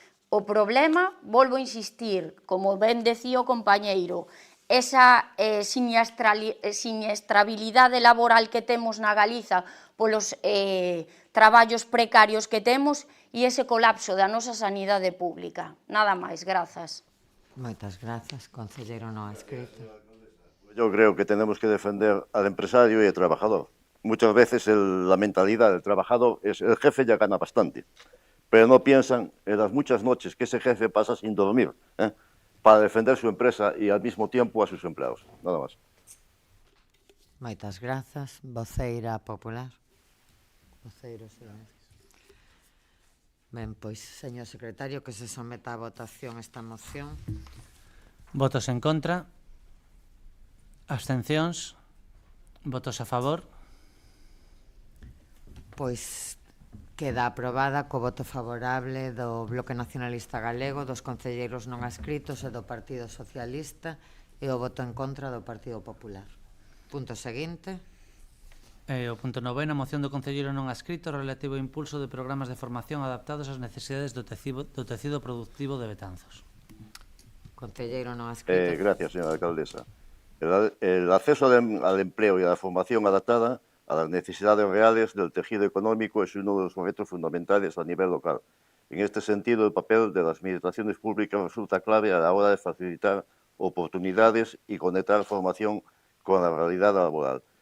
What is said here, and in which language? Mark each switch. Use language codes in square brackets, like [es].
[gl] O problema, volvo a insistir, como ben decía o compañeiro, esa siniestrabilidade laboral que temos na Galiza polos traballos precarios que temos e ese colapso da nosa sanidade pública. Nada máis, grazas. Moitas grazas, concelleiro non escrito. [es] Yo creo que tenemos que defender al empresario y al trabajador. Muchas veces la mentalidad del trabajador es el jefe ya gana bastante, pero no piensan en las muchas noches que ese jefe pasa sin dormir, para defender su empresa y al mismo tiempo a sus empleados. Nada más. [gl] Moitas grazas. Voceira popular. Voceiro, silencio. Ben, pois, señor secretario, que se someta a votación esta moción. Votos en contra. Abstencións. Votos a favor. Pois queda aprobada co voto favorable do Bloque Nacionalista Galego, dos concelleiros non adscritos e do Partido Socialista e o voto en contra do Partido Popular. Punto seguinte. O punto 9, a moción do concelleiro non adscrito relativo ao impulso de programas de formación adaptados ás necesidades do tecido productivo de Betanzos. Concelleiro non adscrito. [es] Gracias, señora alcaldesa. El acceso al empleo y a la formación adaptada a las necesidades reales del tejido económico es uno de los retos fundamentales a nivel local. En este sentido, el papel de las administraciones públicas resulta clave a la hora de facilitar oportunidades y conectar formación con la realidad laboral.